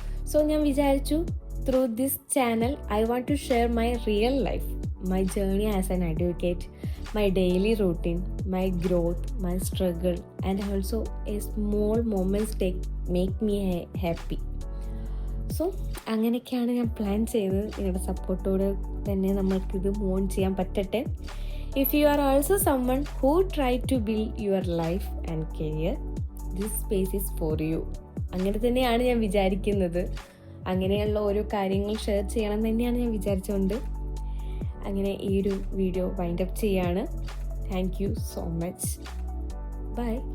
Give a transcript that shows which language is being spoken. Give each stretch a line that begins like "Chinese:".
English: So
Malayalam: ഞാൻ വിചാരിച്ചു
English: through this channel I want to share my real life, my journey as an advocate, my daily routine, my growth, my struggle and also a small moments make me happy.
Malayalam: So അങ്ങനെയൊക്കെയാണ് ഞാൻ plan ചെയ്തത്. നിങ്ങളുടെ സപ്പോർട്ടോടെ തന്നെ നമ്മൾക്കിത് move on ചെയ്യാൻ പറ്റട്ടെ.
English: If you are also someone who tried to build your life and career, this space is for you.
Malayalam: അങ്ങനെ തന്നെയാണ് ഞാൻ വിചാരിക്കുന്നത്. അങ്ങനെയുള്ള ഓരോ കാര്യങ്ങൾ ഷെയർ ചെയ്യണം തന്നെയാണ് ഞാൻ വിചാരിച്ചുകൊണ്ട് അങ്ങനെ ഈ ഒരു വീഡിയോ വൈൻഡ് അപ്പ് ചെയ്യാണ്.
English: Thank you so much. Bye.